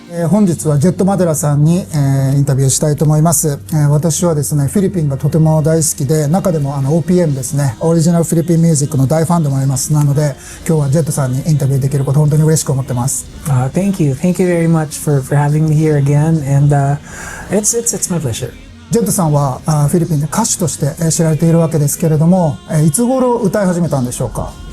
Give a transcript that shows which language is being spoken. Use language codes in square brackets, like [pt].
[ja] 本日はジェット・マデラさんに、インタビューしたいと思います。私はですね、フィリピンがとても大好きで、中でもOPM ですね、オリジナルフィリピンミュージックの大ファンでもあります。なので、今日はジェットさんにインタビューできること本当に嬉しく思ってます。 [en] Thank you very much for having me here again, and it's my pleasure. [ja] ジェットさんはフィリピンで歌手として知られているわけですけれども、いつ頃歌い始めたんでしょうか？